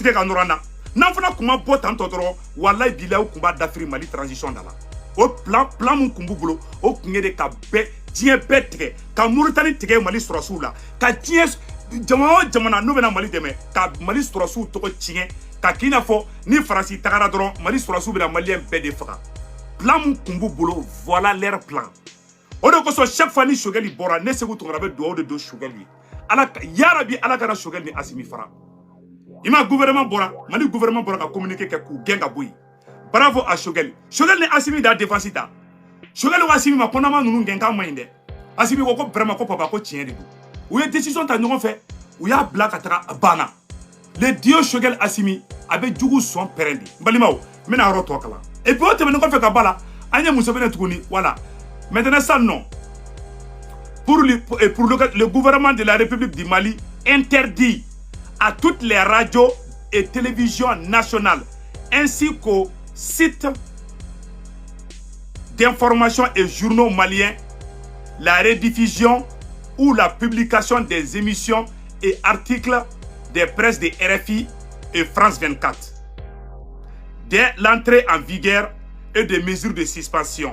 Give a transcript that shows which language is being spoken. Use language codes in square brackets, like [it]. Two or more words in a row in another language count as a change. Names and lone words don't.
[bm] tigɛ ka nɔrɔ an na n'an fana kun ma bɔ tantɔ dɔrɔn walayi bilayi u kun b'a dafiri Mali transition da la o plan mun kun b'u bolo o kun ye de ka diɲɛ bɛɛ tigɛ ka Mauritanie tigɛ Mali sɔrɔsiw la ka diɲɛ jamana o jamana n'u bɛna Mali dɛmɛ ka Mali sɔrɔsiw tɔgɔ tiɲɛ ka k'i n'a fɔ ni Faransi tagara dɔrɔn Mali sɔrɔsiw bɛna Malien bɛɛ de faga plan mun kun b'u bolo [fr] voilà leur plan. [bm] O de kosɔn [fr] chaque fois [bm] ni Choguel bɔra ne Segu Tunkara bɛ dugawu de don Choguel ye ala yarabi ala kana Choguel ni Assimi fara i ma gouvernement bɔra Mali gouvernement bɔra ka communiquer kɛ k'u gɛn ka bɔ yen [fr] bravo à [bm] Choguel ni Assimi da défense ta Choguel wa Assimi ma kɔnɔma ninnu gɛn k'a man ɲi dɛ Assimi ko vraiment ko papa ko tiɲɛ de don u ye décision ta ɲɔgɔn fɛ u y'a bila ka taga banna le dio Choguel Assimi a bɛ jugu sɔn pɛrɛn de balimaw n bɛna yɔrɔ tɔ kalan [fr] et puis [bm] o tɛmɛnen kɔfɛ ka ba la an ye muso bɛnɛ tuguni voilà. [fr] Maintenant ça non. Pour le gouvernement de la République du Mali interdit à toutes les radios et télévisions nationales ainsi qu'aux sites d'information et journaux maliens la rediffusion ou la publication des émissions et articles des presses de RFI et France 24 dès l'entrée en vigueur et des mesures de suspension.